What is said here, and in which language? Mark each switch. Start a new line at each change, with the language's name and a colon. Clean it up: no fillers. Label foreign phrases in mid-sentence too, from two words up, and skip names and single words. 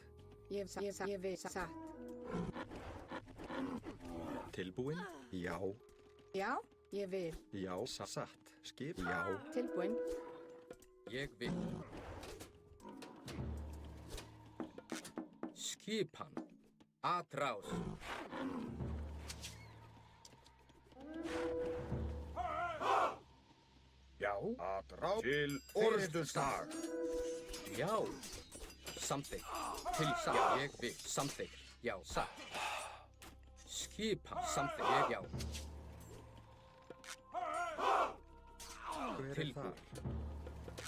Icelandic: Ég vil satt. Tilbúin? Já. Já, ég vil. Já, satt. Skip? Já. Tilbúin. Ég vil. Skipan. Atrás. Já. Atrás. Til orustustar. Já. Samþykkt. Til satt. Ég vil. Samþykkt. Já, satt. Skipan, samþykkt, ég já. Hver er Tilbúin. þar?